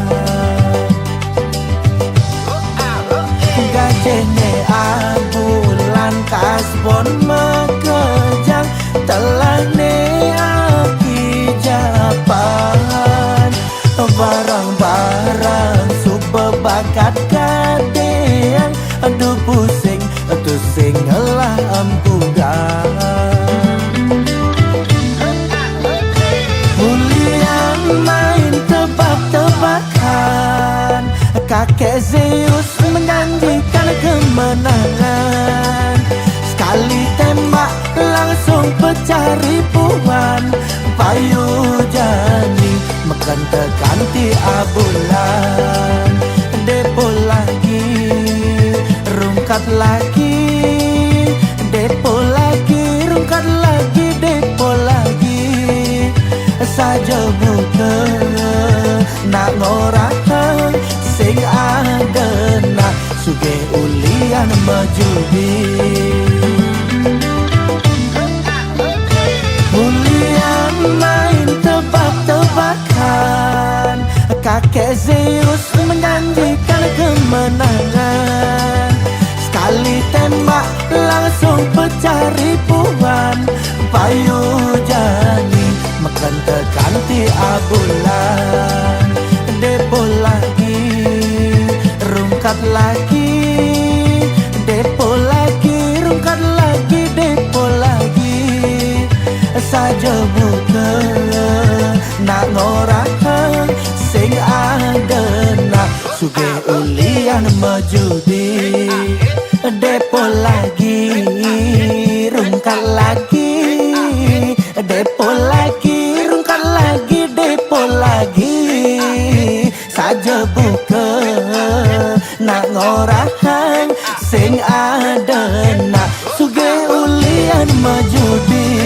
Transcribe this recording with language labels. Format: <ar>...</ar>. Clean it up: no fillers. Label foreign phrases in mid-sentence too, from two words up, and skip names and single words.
<ban>Gajene abu lantas pun makejang, telah ne aki japan. Barang-barang super bakat kadeang. Aduh pusing, tusing ngelah empugang.</ban> <id>Tebak-tebakan, kakek Zeus menjanjikan kemenangan. Sekali tembak langsung pecah ribuan.</id> <ban>Payu jani makan tekan tiap bulan.</ban> <id>Depo lagi, rungkat lagi. Depo lagi, rungkat lagi. Depo lagi saja</id> <ban>buka nak ngorakan sing ada nak suge ulian majudi.</ban> <id>Ulian main tebak-tebakan, kakek Zeus menjanjikan kemenangan. Sekali tembak langsung pecah ribuan.</id> <ban>Payu jani makan tekan tiap bulan.</ban> <id>Depo lagi, rungkat lagi. Depo lagi, rungkat lagi. Depo lagi saja</id> <ban>buka nak ngorakan sing ada nak suge ulian majudi.</ban> <id>Depo lagi, rungkat lagi. Depo lagi, rungkat lagi. Depo lagi saja</id> <ban>buka nak ngorakan sing ada nak suge ulian majudi.</ban>